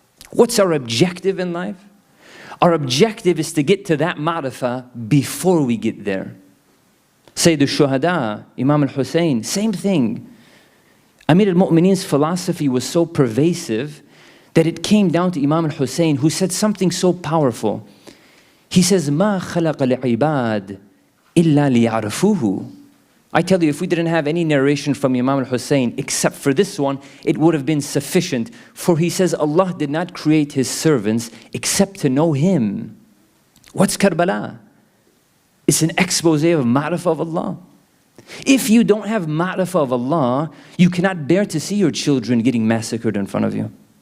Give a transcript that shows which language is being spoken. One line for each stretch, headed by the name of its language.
English: What's our objective in life? Our objective is to get to that ma'rifah before we get there. Sayyid al-Shuhada, Imam al-Hussein, same thing. Amir al-Mu'mineen's philosophy was so pervasive that it came down to Imam al-Hussein, who said something so powerful. He says,
Arabic: مَا خَلَقَ الْعِبَادِ إِلَّا لِيَعْرَفُوهُ.
English: I tell you, if we didn't have any narration from Imam al-Hussein except for this one, it would have been sufficient. For he says, Allah did not create His servants except to know Him. What's Karbala? It's an expose of ma'rifah of Allah. If you don't have ma'rifah of Allah, you cannot bear to see your children getting massacred in front of you.